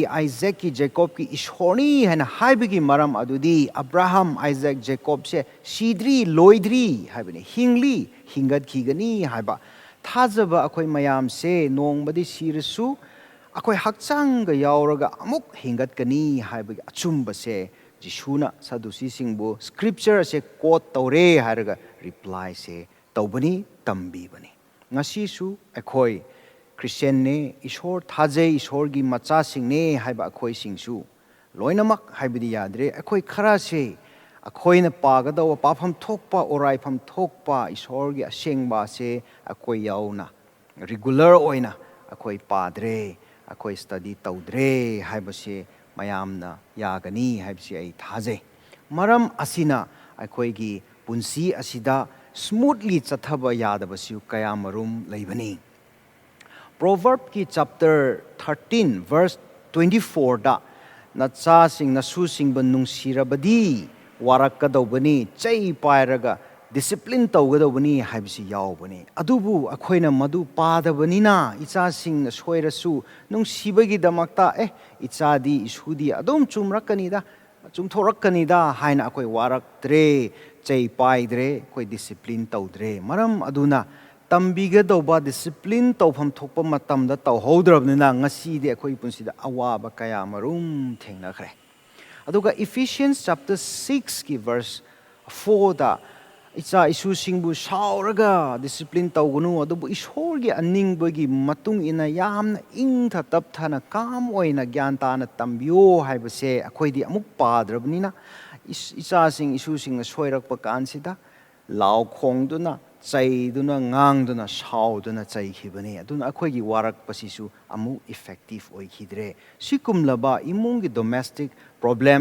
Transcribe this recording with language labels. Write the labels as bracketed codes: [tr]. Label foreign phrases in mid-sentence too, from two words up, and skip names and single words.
[mni] Isaac ki Jacob ki Ishorni haina haibigi maram adudi Abraham Isaac Jacob se sidri loidri haibini hingli hingat khigani haiba thajaba akhoi mayam se nongbadi sirasu akhoi hakchang ga yauraga amuk hingat kani haibigi achumba se Jishuna Sadducee singbu scripture se quote taure haraga reply se taubani tambibani ngasi su akhoi Christian ne Ishor thajai Ishor gi macha singne haiba akhoi singsu loinamak haibidi yadre akhoi khara se akhoi na pagadawa pafam thokpa orai pham thokpa Ishor gi asengba se akhoi yauna regular oina akhoi padre akhoi study taudre haiba se mayamna yagani haibsi ai thajai maram asina akhoi gi punsi asida smoothly chathaba yadabasiu kaya marum leibani Proverb ki chapter 13 verse 24 da nacha sing nasu sing banung sirabadi warakadobani chai pairaga discipline tawgadobani haibsi yawbani adubu akhoina madu padabanina icha sing na soirasu nung sibagi damakta icha di isudi adum chumrakani da chumthorakani da haina akhoi waraktre chai paidre khoi discipline tawdre maram aduna tambigadoba discipline tawpham thokpa matamda tawhodrabnina ngasi de akhoi punsida awaba kaya marum thengnakhre aduga Ephesians chapter 6 ki verse 4 da icha isu singbu sauraga discipline tawgunu adubu Ishorgi aningbagi matung ina yamna ingtha tapthana kam oina gyantana tambio haibase akhoi di amuk padrabnina icha sing isu sing soirakpa kansida law khongduna ꯆꯩꯗꯨꯅ ꯉꯥꯡꯗꯨꯅ ꯁꯥꯎꯗꯨꯅ ꯆꯩꯈꯤꯕꯅꯤ ꯑꯗꯨꯅ ꯑꯩꯈꯣꯏꯒꯤ ꯋꯥꯔꯛꯄꯁꯤꯁꯨ ꯑꯃꯨꯛ ꯏꯐꯦꯛꯇꯤꯞ ꯑꯣꯏꯈꯤꯗ꯭ꯔꯦ ꯁꯤꯒꯨꯝꯂꯕ ꯏꯃꯨꯡꯒꯤ [en] domestic problem